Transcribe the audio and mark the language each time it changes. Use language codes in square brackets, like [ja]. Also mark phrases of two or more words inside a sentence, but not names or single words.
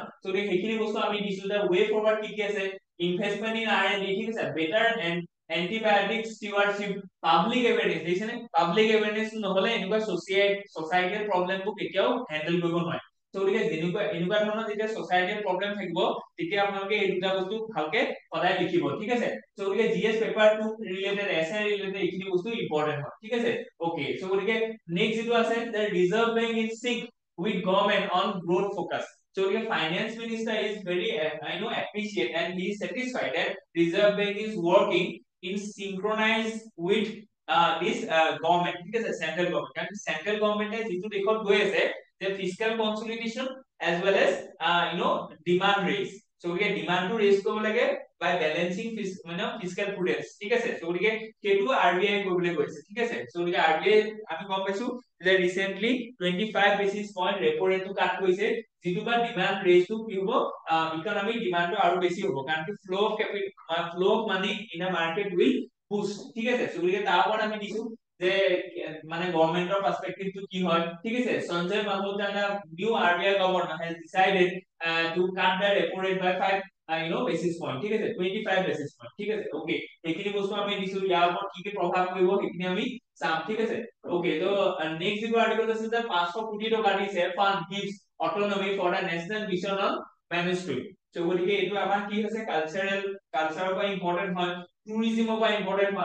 [as] সো সেইখিনি বস্তু আমি দিছো, [en] the way forward [as] কি কি আছে, [en] investment in R&D, [as] ঠিক আছে, [en] better antibiotic stewardship, public awareness, [as] দেখিছেনে, [en] public awareness [as] নহলে এনেকুৱা [en] societal problems [as] কেতিয়াও হ্যান্ডেল কৰিব নোৱাৰে। সো গতিকে এনেকুৱা ধৰণৰ যেতিয়া [en] societal problem [as] থাকিব তেতিয়া আপোনালোকে এই দুটা বস্তু ভালকে সদায় লিখিব, ঠিক আছে। সো গতিকে [en] GS paper 2 related, SI related [as] এইখিনি বস্তু ইম্পৰ্টেন্ট হয়, ঠিক আছে। [en] okay, so গতিকে নেক্সট [as] যেটো আছে, [en] the Reserve Bank in sync with government on growth focus. So the finance minister is very appreciate and he is satisfied that Reserve Bank is working in synchronize with this government, [as] ঠিক আছে, [en] central government. [as] কারণ [en] central government [as] যেটো দেখত গৈ আছে যে [en] fiscal consolidation as well as demand raise, so [as] গতিকে [en] demand raise [as] কৰিব লাগে [en] by balancing fiscal prudence, [as] ঠিক আছে। সো গতিকে সেইটো আৰবিআই কৰিবলৈ গৈছে, ঠিক আছে। সো গতিকে আৰবিআই আমি গম পাইছো যে [en] recently 25 basis point repo rate cut [as] কৰিছে, যিটো বা [en] demand raise [as] কি হ'ব, [en] economic demand [as] আৰু বেছি হ'ব, কাৰণ কি [en] flow of capital, flow of money in a market will boost, [as] ঠিক আছে। সো গতিকে তাৰ ওপৰত আমি দিছো যে মানে [en] government perspective [as] কি হয়, ঠিক আছে। [en] সঞ্জয় মালহোত্ৰা, new RBI governor has decided to cut the repo rate by 5 basis point, [as] ঠিক আছে, [en] 25 basis point, [as] ঠিক আছে। ওকে, এইখিনি বস্তু আমি দিছো, ইয়াৰ ওপৰত কি কি প্ৰভাৱ পৰিব সেইখিনি আমি চাম, ঠিক আছে। ওকে, তো নেক্সট যেটো আৰ্টিকল আছে যে 500 কোটি টকা দিছে [en] fund gives autonomy for the National Mission on Manuscript. [as] সো গতিকে এইটো আমাৰ কি হৈছে, কালচাৰৰ পৰা ইম্পৰ্টেন্ট হয়, টুৰিজমৰ পৰা ইম্পৰ্টেন্ট হয়।